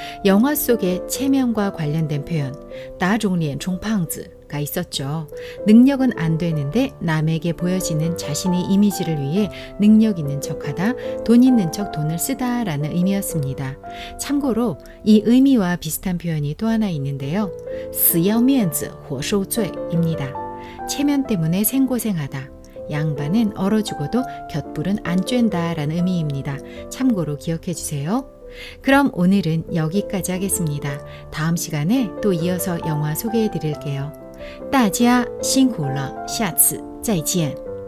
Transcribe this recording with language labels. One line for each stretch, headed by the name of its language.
Korean: 영화 속에 체면과 관련된 표현, 나종리엔 총팡즈가 있었죠. 능력은 안 되는데 남에게 보여지는 자신의 이미지를 위해 능력 있는 척하다, 돈 있는 척 돈을 쓰다라는 의미였습니다. 참고로 이 의미와 비슷한 표현이 또 하나 있는데요.
Chinese: 死要面子活受罪입니다.
Korean: 체면 때문에 생고생하다. 양반은 얼어 죽어도 곁불은 안 쬐다 라는 의미입니다. 참고로 기억해 주세요. 그럼 오늘은 여기까지 하겠습니다. 다음 시간에 또 이어서 영화 소개해 드릴게요. 大家辛苦了，下次再见。